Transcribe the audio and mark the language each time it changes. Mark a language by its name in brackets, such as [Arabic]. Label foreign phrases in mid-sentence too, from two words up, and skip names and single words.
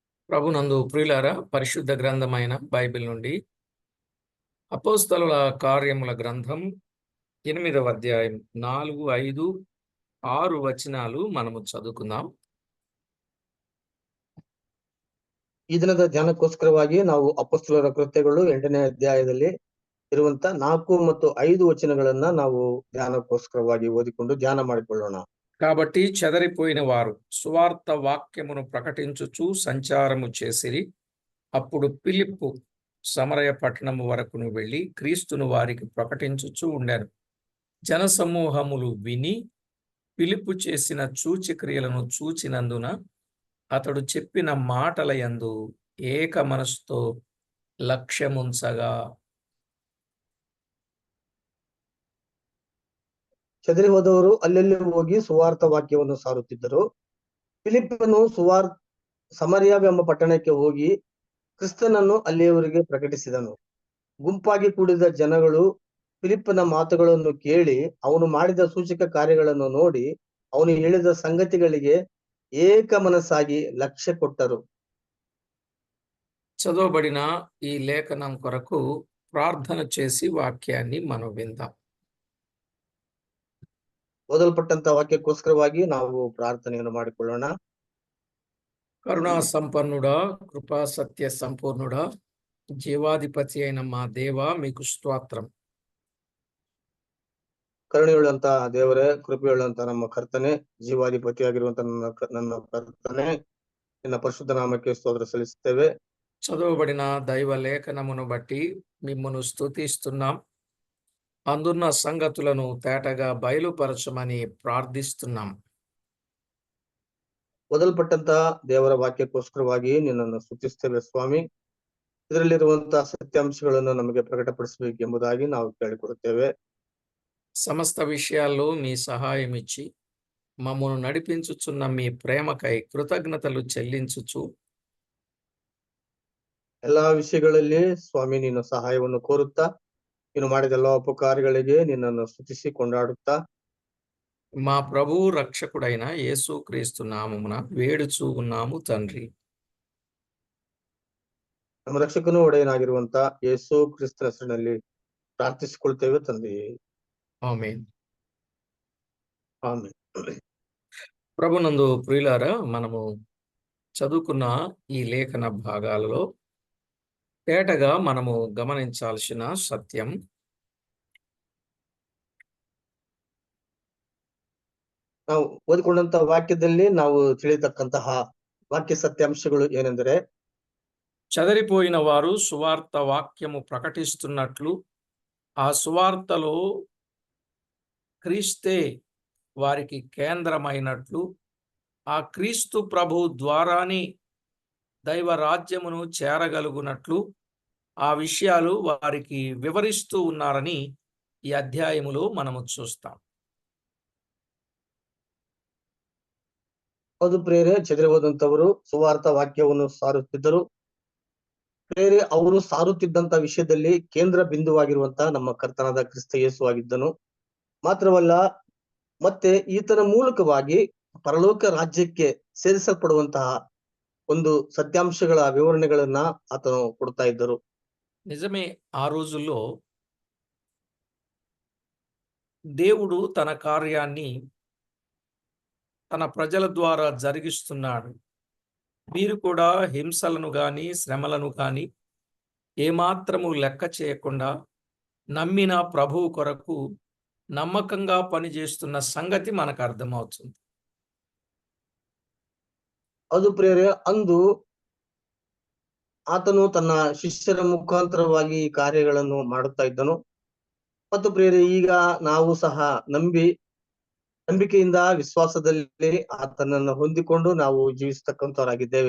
[Telugu] ప్రభునందు ప్రియులారా, పరిశుద్ధ గ్రంథమైన బైబిల్ నుండి అపోస్తలుల కార్యముల గ్రంథం 8వ అధ్యాయం 4, 5, 6 వచనాలు మనము చదువుకుందాం. [Kannada] ಈ ದಿನದ ಧ್ಯಾನಕ್ಕೋಸ್ಕರವಾಗಿ ನಾವು ಅಪೊಸ್ತಲರ ಕೃತ್ಯಗಳು 8ನೇ ಅಧ್ಯಾಯದಲ್ಲಿ ಇರುವಂತ 4 ಮತ್ತು 5 ವಚನಗಳನ್ನ ನಾವು ಧ್ಯಾನಕ್ಕೋಸ್ಕರವಾಗಿ ಓದಿಕೊಂಡು ಧ್ಯಾನ ಮಾಡಿಕೊಳ್ಳೋಣ. [Telugu] కాబట్టి చెదరిపోయిన వారు సువార్త వాక్యమును ప్రకటించుచు సంచారము చేసిరి. అప్పుడు ఫిలిప్పు సమరయ పట్టణము వరకును వెళ్ళి క్రీస్తును వారికి ప్రకటించుచు ఉండెను. జనసమూహములు విని ఫిలిప్పు చేసిన సూచక్రియలను చూచినందున అతడు చెప్పిన మాటల యందు ఏక మనసుతో లక్ష్యముంచగా. [Kannada] ಚದರಿ ಹೋದವರು ಅಲ್ಲೆಲ್ಲಿ ಹೋಗಿ ಸುವಾರ್ಥ ವಾಕ್ಯವನ್ನು ಸಾರುತ್ತಿದ್ದರು. ಫಿಲಿಪ್ಪನು ಸಮರಿಯಾವೆಂಬ ಪಟ್ಟಣಕ್ಕೆ ಹೋಗಿ ಕ್ರಿಸ್ತನನ್ನು ಅಲ್ಲಿಯವರಿಗೆ ಪ್ರಕಟಿಸಿದನು. ಗುಂಪಾಗಿ ಕೂಡಿದ ಜನಗಳು ಫಿಲಿಪ್ಪನ ಮಾತುಗಳನ್ನು ಕೇಳಿ ಅವನು ಮಾಡಿದ ಸೂಚಕ ಕಾರ್ಯಗಳನ್ನು ನೋಡಿ ಅವನು ಹೇಳಿದ ಸಂಗತಿಗಳಿಗೆ ಏಕ ಮನಸ್ಸಾಗಿ ಲಕ್ಷ್ಯ ಕೊಟ್ಟರು. [Telugu] చదవబడిన ఈ లేఖనం కొరకు ప్రార్థన చేసి వాక్యాన్ని మనం విందాం. [Kannada] ಓದಲ್ಪಟ್ಟಂತ ವಾಕ್ಯಕ್ಕೋಸ್ಕರವಾಗಿ ನಾವು ಪ್ರಾರ್ಥನೆಯನ್ನು ಮಾಡಿಕೊಳ್ಳೋಣ. [Telugu] కరుణా సంపన్నుడా, కృపా సత్య సంపూర్ణుడా, జీవాధిపతి అయిన మా దేవా, మీకు స్తోత్రం. [Kannada] ಕರುಣೆಯುಳ್ಳಂತ ದೇವರೇ, ಕೃಪೆಯುಳ್ಳಂತ ನಮ್ಮ ಕರ್ತನೆ, ಜೀವಾಧಿಪತಿಯಾಗಿರುವಂತ ನನ್ನ ಕರ್ತನೆ, ನಿನ್ನ ಪರಿಶುದ್ಧ ನಾಮಕ್ಕೆ ಸ್ತೋತ್ರ ಸಲ್ಲಿಸುತ್ತೇವೆ. [Telugu] చదవబడిన దైవ లేఖనమును బట్టి మిమ్మును స్తుతిస్తున్నాం. అందున్న సంగతులను తేటగా బయలుపరచమని ప్రార్థిస్తున్నాం. [Kannada] ಓದಲ್ಪಟ್ಟಂತ ದೇವರ ವಾಕ್ಯಕ್ಕೋಸ್ಕರವಾಗಿ ನಿನ್ನನ್ನು ಸ್ತುತಿಸ್ತೇವೆ ಸ್ವಾಮಿ. ಇದರಲ್ಲಿರುವಂತಹ ಸತ್ಯಾಂಶಗಳನ್ನು ನಮಗೆ ಪ್ರಕಟಪಡಿಸಬೇಕೆಂಬುದಾಗಿ ನಾವು ಕೇಳಿಕೊಡುತ್ತೇವೆ. [Telugu] సమస్త విషయాల్లో మీ సహాయం ఇచ్చి మమ్మను నడిపించుచున్న మీ ప్రేమకై కృతజ్ఞతలు చెల్లించుచు [Kannada] ಎಲ್ಲಾ ವಿಷಯಗಳಲ್ಲಿ ಸ್ವಾಮಿ ನಿನ್ನ ಸಹಾಯವನ್ನು ಕೋರುತ್ತಾ ನೀನು ಮಾಡಿದ ಎಲ್ಲ ಉಪಕಾರಗಳಿಗೆ ನಿನ್ನನ್ನು ಸ್ತುತಿಸಿ ಕೊಂಡಾಡುತ್ತಾ [Telugu] మా ప్రభు రక్షకుడైన యేసుక్రీస్తు నామమున వేడుచూ ఉన్నాము తండ్రి. [Kannada] ನಮ್ಮ ರಕ್ಷಕನು ಒಡೆಯನಾಗಿರುವಂತ ಯೇಸು ಕ್ರಿಸ್ತನ ಹೆಸರಿನಲ್ಲಿ ಪ್ರಾರ್ಥಿಸಿಕೊಳ್ತೇವೆ ತಂದೆ. [Telugu] ఆమేన్. [Kannada] ಆಮೆನ್. [Telugu] ప్రభునందు ప్రియులారా, మనము చదువుకున్న ఈ లేఖన భాగాలలో తేటగా మనము గమనించాల్సిన సత్యం, [Kannada] ನಾವು ಓದಿಕೊಂಡಂತ ವಾಕ್ಯದಲ್ಲಿ ನಾವು ತಿಳಿಯತಕ್ಕಂತಹ ವಾಕ್ಯ ಸತ್ಯಾಂಶಗಳು ಏನೆಂದರೆ, [Telugu] చెదరిపోయిన వారు సువార్త వాక్యము ప్రకటిస్తున్నట్లు ఆ సువార్తలో క్రీస్తే వారికి కేంద్రమైనట్లు, ఆ క్రీస్తు ప్రభు ద్వారానే దైవ రాజ్యమును చేరగలుగునట్లు ఆ విషయాలు వారికి వివరిస్తూ ఉన్నారని ఈ అధ్యాయములో మనము చూస్తాం. [Kannada] ಹೌದು ಪ್ರೇರೆ, ಚೆದರಿ ಹೋದಂತವರು ಸುವಾರ್ಥ ವಾಕ್ಯವನ್ನು ಸಾರುತ್ತಿದ್ದರು. ಪ್ರೇರೆ, ಅವರು ಸಾರುತ್ತಿದ್ದಂತ ವಿಷಯದಲ್ಲಿ ಕೇಂದ್ರ ಬಿಂದುವಾಗಿರುವಂತ ನಮ್ಮ ಕರ್ತನಾದ ಕ್ರಿಸ್ತ ಯೇಸು ಆಗಿದ್ದನು. ಮಾತ್ರವಲ್ಲ, ಮತ್ತೆ ಈತನ ಮೂಲಕವಾಗಿ ಪರಲೋಕ ರಾಜ್ಯಕ್ಕೆ ಸೇರಿಸಲ್ಪಡುವಂತಹ ಒಂದು ಸತ್ಯಾಂಶಗಳ ವಿವರಣೆಗಳನ್ನ ಆತನು ಕೊಡ್ತಾ ಇದ್ದರು. [Telugu] నిజమే, ఆ రోజుల్లో దేవుడు తన కార్యాన్ని తన ప్రజల ద్వారా జరిగిస్తున్నాడు. వీరు కూడా హింసలను గాని శ్రమలను గాని ఏమాత్రము లెక్క చేయకుండా నమ్మిన ప్రభువు కొరకు నమ్మకంగా పనిచేస్తున్న సంగతి మనకు అర్థమవుతుంది. [Kannada] ಅದು ಪ್ರೇರೆ, ಅಂದು ಆತನು ತನ್ನ ಶಿಷ್ಯರ ಮುಖಾಂತರವಾಗಿ ಈ ಕಾರ್ಯಗಳನ್ನು ಮಾಡುತ್ತಾ ಇದ್ದನು. ಮತ್ತು ಪ್ರೇರೆ, ಈಗ ನಾವು ಸಹ ನಂಬಿಕೆಯಿಂದ ವಿಶ್ವಾಸದಲ್ಲಿ ಆತನನ್ನು ಹೊಂದಿಕೊಂಡು ನಾವು ಜೀವಿಸ್ತಕ್ಕಂಥವರಾಗಿದ್ದೇವೆ.